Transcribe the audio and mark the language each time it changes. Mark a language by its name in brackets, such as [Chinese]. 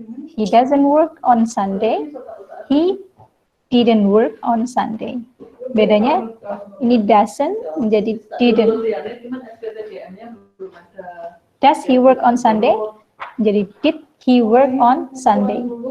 [English] He doesn't work on Sunday. He didn't work on Sunday. [Indonesian] Bedanya ini doesn't menjadi didn't. [English] Does he work on Sunday? Jadi did he work on Sunday?